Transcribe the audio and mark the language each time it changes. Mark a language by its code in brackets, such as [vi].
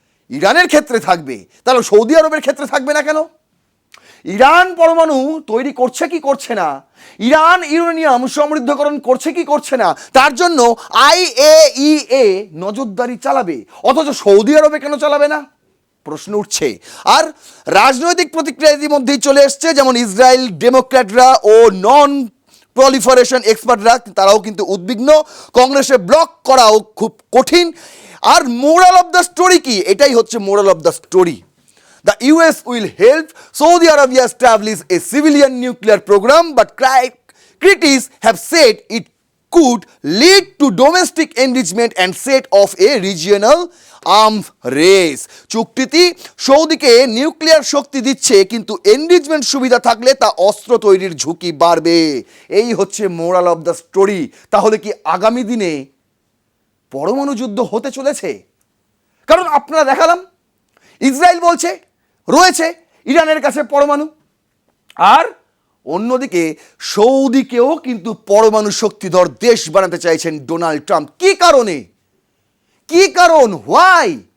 [bn] ইরানের ক্ষেত্রে থাকবে, তাহলে সৌদি আরবের ক্ষেত্রে থাকবে না কেন? ইরান পরমাণু তৈরি করছে কি করছে না, ইরান ইউরেনিয়াম সমৃদ্ধকরণ করছে কি করছে না, তার জন্য IAEA নজরদারি চালাবে, অথচ সৌদি আরবে কেন চালাবে না? প্রশ্ন উঠছে। আর রাজনৈতিক প্রতিক্রিয়া ইতিমধ্যেই চলে এসছে, যেমন ইসরায়েল ডেমোক্র্যাটরা ও নন প্রলিফারেশন এক্সপার্টরা তারাও কিন্তু উদ্বিগ্ন, কংগ্রেসে ব্লক করাও খুব কঠিন। [en] আর moral of the story কি? [bn] এটাই হচ্ছে [en] Moral of the story. The US will help Saudi Arabia establish a civilian nuclear program, but critics have said it could lead to domestic engagement and set off a regional arms race. [bn] চুক্তিটি সৌদিকে nuclear শক্তি দিচ্ছে, কিন্তু engagement সুবিধা থাকলে তা অস্ত্র তৈরির ঝুঁকি বাড়বে। এই হচ্ছে [en] Moral of the story. [bn] তাহলে কি আগামী দিনে পরমাণু যুদ্ধ হতে চলেছে? কারণ আপনারা দেখালাম ইসরায়েল বলছে রয়েছে ইরানের কাছে পরমাণু, আর অন্যদিকে সৌদিকেও কিন্তু পরমাণু শক্তিধর দেশ বানাতে চাইছেন ডোনাল্ড ট্রাম্প। কি কারণে? কি কারণ? হোয়াই?